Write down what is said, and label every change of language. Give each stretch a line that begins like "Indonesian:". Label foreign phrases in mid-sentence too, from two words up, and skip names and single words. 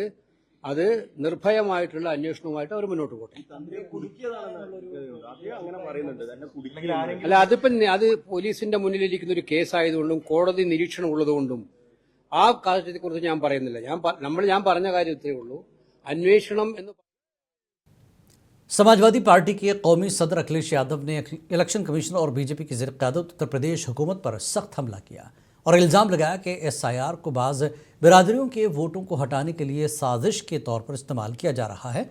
Malayalam: അത് നിർഭയമായിട്ടുള്ള അന്വേഷണവുമായിട്ട് അവർ മുന്നോട്ട് പോട്ടെ. അല്ല, അത് പോലീസിന്റെ മുന്നിലിരിക്കുന്ന ഒരു കേസായതുകൊണ്ടും കോടതി നിരീക്ഷണം ഉള്ളതുകൊണ്ടും ആ കാര്യത്തെക്കുറിച്ച് ഞാൻ പറയുന്നില്ല. ഞാൻ പറഞ്ഞ കാര്യത്തേ ഉള്ളൂ. അന്വേഷണം എന്ന്
Urdu: سماجوادی پارٹی کے قومی صدر اکھلیش یادو نے
English: election commissioner
Urdu: اور بی جے پی کی زیر قیادت اتر پردیش حکومت پر سخت حملہ کیا اور الزام لگایا کہ SIR کو بعض برادریوں کے ووٹوں کو ہٹانے کے لیے سازش کے طور پر استعمال کیا جا رہا ہے.